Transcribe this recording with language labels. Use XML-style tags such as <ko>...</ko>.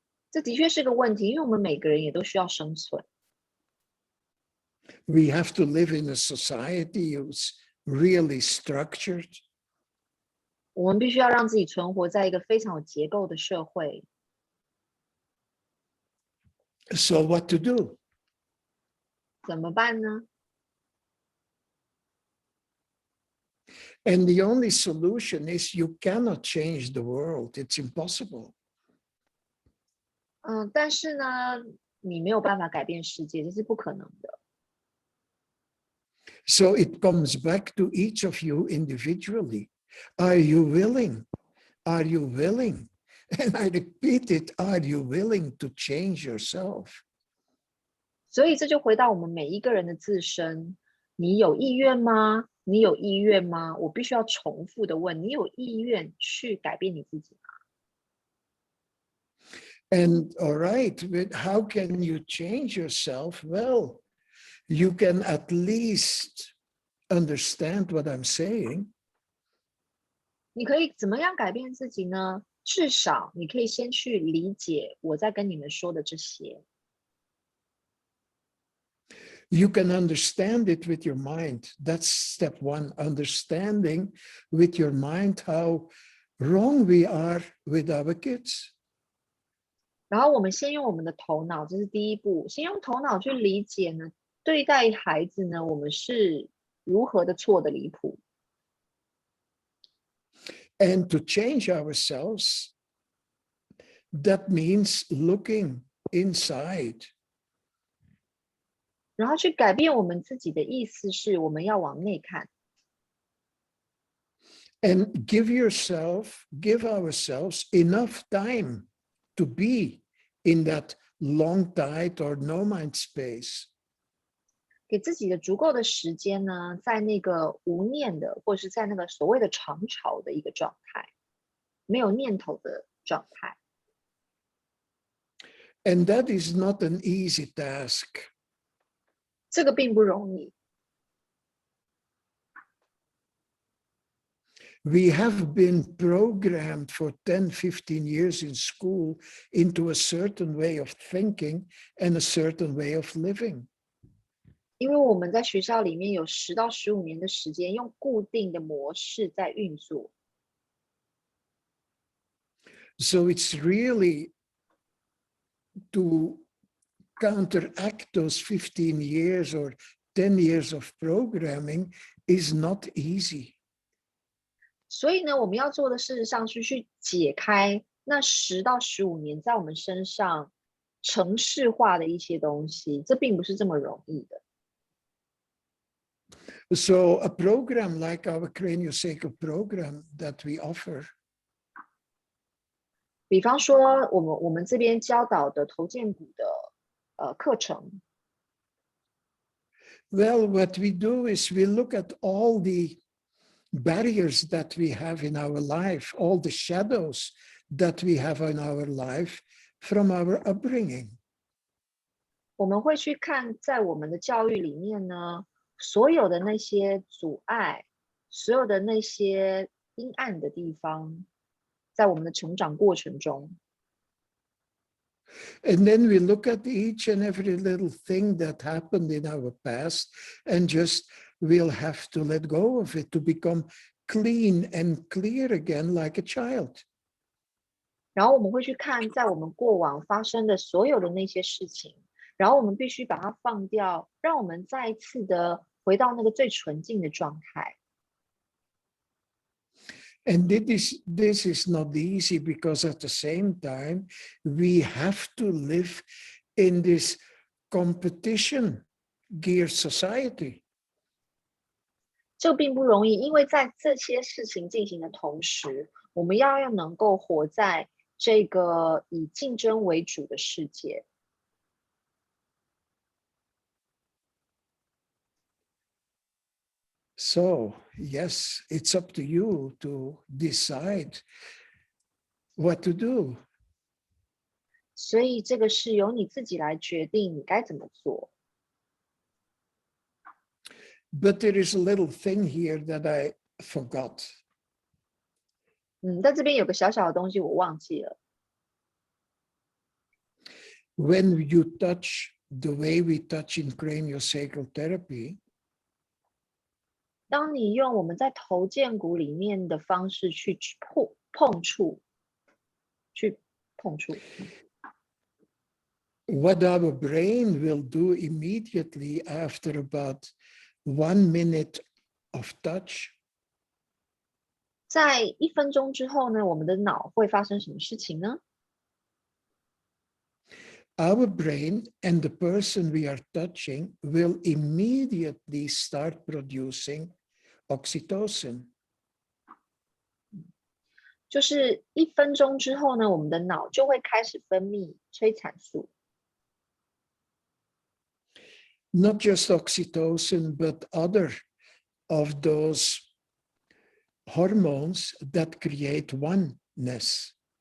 <zh>这的确是个问题，因为我们每个人也都需要生存。</zh> <en>We have to live in a society who's really structured.</en> <zh>我们必须要让自己存活在一个非常有结构的社会。</zh> <en>So what to do?</en> <zh>怎么办呢？</zh> <en>And the only solution is you cannot change the world. It's impossible.</en> <zh>但是呢，你没有办法改变世界，这是不可能的。</zh> <en>So it comes back to each of you individually. Are you willing? Are you willing? And I repeat it, are you willing to change yourself?</en> <zh>所以这就回到我们每一个人的自身，你有意愿吗？你有意愿吗？我必须要重复的问，你有意愿去改变你自己吗？</zh> <en>And all right, but how can you change yourself? Well, you can at least understand what I'm saying.</en> <zh>你可以怎么样改变自己呢？至少你可以先去理解我在跟你们说的这些。</zh> <en>You can understand it with your mind. That's step one, understanding with your mind how wrong we are with our kids.</en> <zh>然后我们先用我们的头脑，这是第一步，先用头脑去理解呢，对待孩子呢，我们是如何的错的离谱。</zh> <en>And to change ourselves, that means looking inside.</en> <zh>然后去改变我们自己的意思是，我们要往内看。</zh> <en>And give ourselves enough time to be in that long tide or no mind space.</en> <zh>给自己的足够的时间呢，在那个无念的，或是在那个所谓的长潮的一个状态，没有念头的状态。</zh> <en>And that is not an easy task.</en> <zh>这个并不容易。</zh> <en>We have been programmed for 10, 15 years in school into a certain way of thinking and a certain way of living.</en> <zh>因为我们在学校里面有10到15年的时间，用固定的模式在运作。</zh> <en>So it's really to counteract those 15 years or 10 years of programming is not easy.</en> <zh>所以呢，我们要做的事实上是去解开那10到15年在我们身上程式化的一些东西，这并不是这么容易的。</zh> <en>So a program like our Craniosacral program that we offer,</en> <zh>比方说我们这边教导的头荐骨的课程。</zh> <en>well, what we do is we look at all the barriers that we have in our life, all the shadows that we have in our life from our upbringing.</en> <zh>我们会去看在我们的教育里面呢，所有的那些阻碍，所有的那些阴暗的地方，在我们的成长过程中。</zh> <en>And then we look at each and every little thing that happened in our past and just we'll have to let go of it to become clean and clear again like a child.</en> <zh>然后我们会去看在我们过往发生的所有的那些事情，然后我们必须把它放掉，让我们再一次的回到那个最纯净的状态。</zh> <en>And this is not easy because at the same time, we have to live in this competition geared society.</en> <zh>这并不容易，因为在这些事情进行的同时，我们要能够活在这个以竞争为主的世界。</zh> <en>So, yes, it's up to you to decide what to do.</en> <zh>所以这个是由你自己来决定你该怎么做。</zh> <en>But there is a little thing here that I forgot.</en> <zh>在这边有个小小的东西我忘记了。</zh> <en>When you touch the way we touch in Craniosacral Therapy,</en> <zh>当你用我们在头荐骨里面的方式去碰触，</zh> <en>what our brain will do immediately after about 1 minute of touch,</en> <zh>在1分钟之后呢，我们的脑会发生什么事情呢？</zh> <en>our brain and the person we are touching will immediately start producing oxytocin.</en> <zh>就是1分钟之后呢，我们的脑就会开始分泌催产素。</zh> <en>Not just oxytocin, but other of those hormones that create oneness.</en>